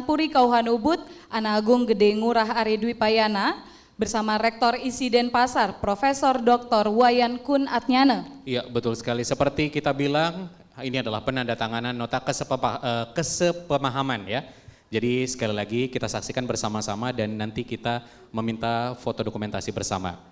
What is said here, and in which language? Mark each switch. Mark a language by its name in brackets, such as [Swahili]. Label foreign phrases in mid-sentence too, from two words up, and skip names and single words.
[Indonesian] Puri Kauhan Ubud, Ana Agung Gede Ngurah Ari Dwi Payana, bersama Rektor ISI Denpasar, Profesor Dr. Wayan Kun Atnyana. Iya, betul sekali. Seperti kita bilang, ini adalah penandatanganan nota kesepemahaman ya. Jadi sekali lagi kita saksikan bersama-sama dan nanti kita meminta foto dokumentasi bersama.